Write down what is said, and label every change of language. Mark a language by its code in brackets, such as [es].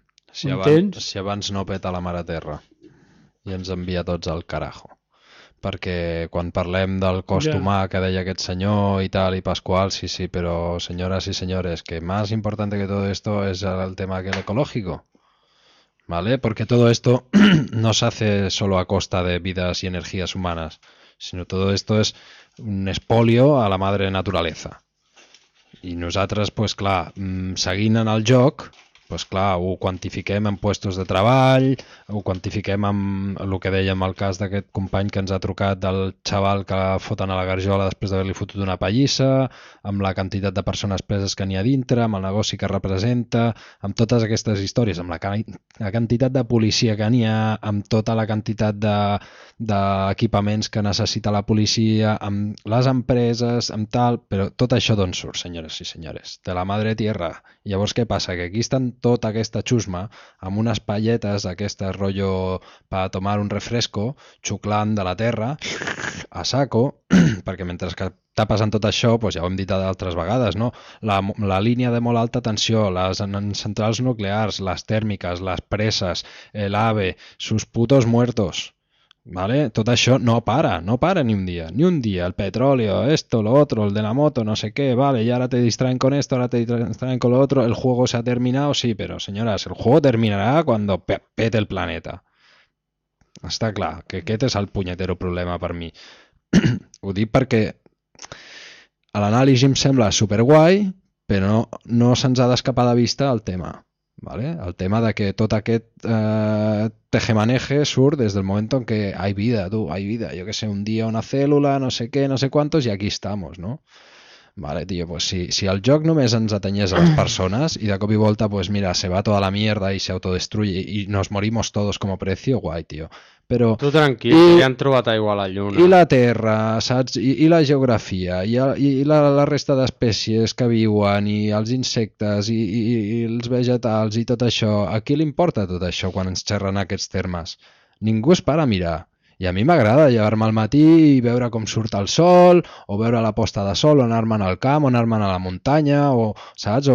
[ca] Si abans no peta la mare terra i ens envia tots al carajo. Perquè quan parlem del cost humà que deia aquest senyor i tal, i Pasqual, sí, però senyores i senyores, que [es] más importante que todo esto es el tema que el ecológico. ¿Vale? Porque todo esto no se hace solo a costa de vidas y energías humanas, sino todo esto es un espolio a la madre naturaleza. [ca] I nosaltres, pues clar, seguint en el joc, pues clar, ho quantifiquem en puestos de treball, ho quantifiquem en el que dèiem al cas d'aquest company que ens ha trucat, del xaval que foten a la garjola després d'haver-li fotut una pallissa, amb la quantitat de persones preses que n'hi ha dintre, amb el negoci que representa, amb totes aquestes històries, amb la quantitat de policia que n'hi ha, amb tota la quantitat d'equipaments que necessita la policia, amb les empreses, amb tal... Però tot això d'on surt, senyores i senyores? De la madre tierra. Llavors, què passa? Que aquí estan tota aquesta xusma amb unes palletes, aquest rotllo per tomar un refresco, xuclant de la terra, a saco, perquè mentre que està passant tot això, doncs ja ho hem dit d'altres vegades, no? La línia de molt alta tensió, les centrals nuclears, les tèrmiques, les preses, l'AVE, [es] sus putos muertos, [ca] ¿vale? Tot això no para, no para ni un dia, ni un dia. [es] El petróleo, esto, lo otro, el de la moto, no sé què, vale, y ahora te distraen con esto, ahora te distraen con lo otro, el juego se ha terminado, sí, pero señoras, el juego terminará cuando pete el planeta. [ca] Està clar, que aquest és el punyetero problema per mi. Ho dic perquè a l'anàlisi em sembla superguai, però no se'ns ha d'escapar de vista el tema. ¿Vale? El tema de que tot aquest tejemaneje surt des del moment en què [es] hay vida, tu, hay vida. [ca] Jo que sé, un dia una cèl·lula, no sé què, no sé quantos, i aquí estamos, no? Vale, tío, pues si el joc només ens atenyés a les persones i de cop i volta, pues mira, [es] se va toda la mierda i se autodestruye i nos morimos todos como precio, [ca] guai, tío. Però, tu tranquil, i, ja han trobat aigua a la lluna. I la terra, saps? I la geografia, i la resta d'espècies que viuen, i els insectes, i els vegetals, i tot això. A qui li importa tot això quan ens xerren aquests termes? Ningú es para a mirar. I a mi m'agrada llevar-me al matí i veure com surt el sol, o veure la posta de sol, o anar-me'n al camp, o anar-me'n a la muntanya, o, saps?